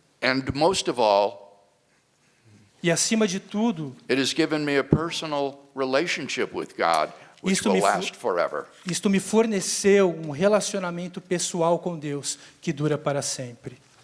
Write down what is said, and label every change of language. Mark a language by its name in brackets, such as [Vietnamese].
[English] And most of all, [Portuguese] E acima de tudo, [English] it has given me a personal relationship with God, which will last forever. [Portuguese] isto me forneceu um relacionamento pessoal com Deus que dura para sempre.